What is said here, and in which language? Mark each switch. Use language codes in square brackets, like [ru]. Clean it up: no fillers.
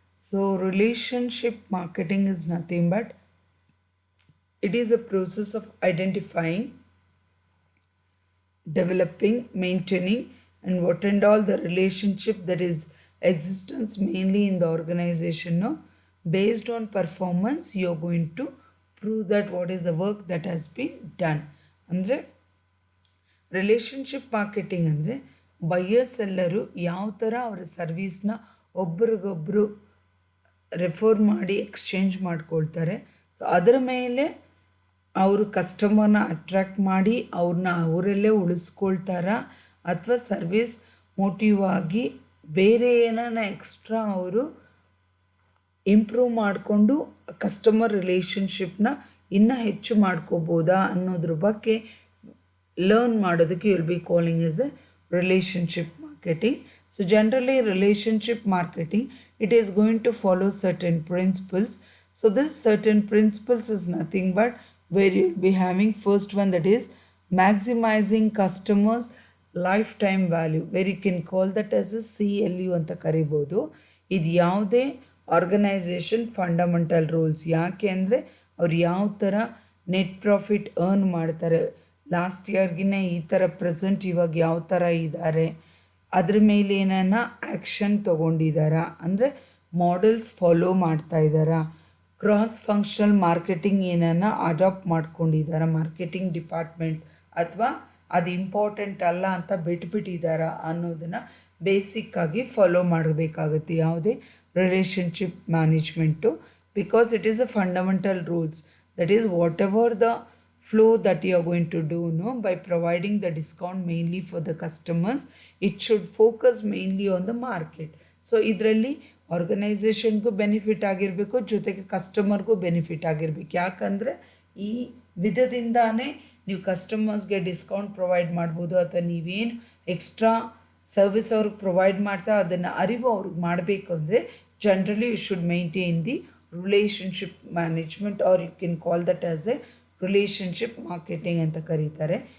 [en] So relationship marketing is nothing but it is a process of identifying, developing, maintaining, and what and all the relationship that is existence mainly in the organization. No? Based on performance, you're going to prove that what is the work that has been done. [kn] ಅಂದರೆ relationship marketing ಅಂದರೆ buyers ಎಲ್ಲರೂ ಯಾವ ಥರ ಅವರ ಸರ್ವೀಸ್ನ ಒಬ್ರಿಗೊಬ್ಬರು refer ಮಾಡಿ exchange ಮಾಡ್ಕೊಳ್ತಾರೆ. So ಅದರ ಮೇಲೆ ಅವರು ಕಸ್ಟಮರ್ನ ಅಟ್ರ್ಯಾಕ್ಟ್ ಮಾಡಿ ಅವ್ರನ್ನ ಅವರಲ್ಲೇ ಉಳಿಸ್ಕೊಳ್ತಾರಾ ಅಥವಾ ಸರ್ವಿಸ್ ಮೋಟಿವ್ ಆಗಿ ಬೇರೆ ಏನಾನ ಎಕ್ಸ್ಟ್ರಾ ಅವರು ಇಂಪ್ರೂವ್ ಮಾಡಿಕೊಂಡು ಕಸ್ಟಮರ್ ರಿಲೇಷನ್ಶಿಪ್ನ ಇನ್ನೂ ಹೆಚ್ಚು ಮಾಡ್ಕೋಬೋದಾ ಅನ್ನೋದ್ರ ಬಗ್ಗೆ ಲರ್ನ್ ಮಾಡೋದಕ್ಕೆ [en] Will be calling is a relationship marketing. So generally relationship marketing it is going to follow certain principles. So this certain principles is nothing but where you will be having first one, that is maximizing customers lifetime value, where you can call that as a CLU [kn] ಅಂತ ಕರಿಬೋದು. ಇದು ಯಾವುದೇ organisation fundamental rules. ಯಾಕೆ ಅಂದರೆ ಅವ್ರು ಯಾವ ಥರ net profit earn ಮಾಡ್ತಾರೆ, ಲಾಸ್ಟ್ ಇಯರ್ಗಿನ ಈ ಥರ ಪ್ರೆಸೆಂಟ್ ಇವಾಗ ಯಾವ ಥರ ಇದ್ದಾರೆ, ಅದ್ರ ಮೇಲೆ ಏನಾನ ಆ್ಯಕ್ಷನ್ ತೊಗೊಂಡಿದ್ದಾರಾ, ಅಂದರೆ ಮಾಡೆಲ್ಸ್ ಫಾಲೋ ಮಾಡ್ತಾ ಇದ್ದಾರಾ, ಕ್ರಾಸ್ ಫಂಕ್ಷನಲ್ ಮಾರ್ಕೆಟಿಂಗ್ ಏನಾನ ಅಡಾಪ್ಟ್ ಮಾಡ್ಕೊಂಡಿದ್ದಾರಾ ಮಾರ್ಕೆಟಿಂಗ್ ಡಿಪಾರ್ಟ್ಮೆಂಟ್, ಅಥವಾ ಅದು ಇಂಪಾರ್ಟೆಂಟ್ ಅಲ್ಲ ಅಂತ ಬಿಟ್ಬಿಟ್ಟಿದ್ದಾರಾ ಅನ್ನೋದನ್ನು ಬೇಸಿಕ್ಕಾಗಿ ಫಾಲೋ ಮಾಡಬೇಕಾಗುತ್ತೆ ಯಾವುದೇ relationship management. [en] Because it is a fundamental rules, that is whatever the flow that you are going to do, no, by providing the discount mainly for the customers, it should focus mainly on the market. [kn] So ಇದರಲ್ಲಿ ಆರ್ಗನೈಸೇಷನ್ಗೂ benefit ಆಗಿರಬೇಕು, ಜೊತೆಗೆ ಕಸ್ಟಮರ್ಗೂ benefit ಆಗಿರಬೇಕು. ಯಾಕಂದರೆ ಈ ವಿಧದಿಂದಾನೇ ನೀವು ಕಸ್ಟಮರ್ಸ್ಗೆ discount provide ಮಾಡ್ಬೋದು, ಅಥವಾ ನೀವೇನು ಎಕ್ಸ್ಟ್ರಾ ಸರ್ವಿಸ್ ಅವ್ರಿಗೆ ಪ್ರೊವೈಡ್ ಮಾಡ್ತಾ ಅದನ್ನು ಅರಿವು ಅವ್ರಿಗೆ ಮಾಡಬೇಕು ಅಂದರೆ generally [en] you should maintain the relationship management, or you can call that as a relationship marketing [kn] ಅಂತ ಕರೀತಾರೆ.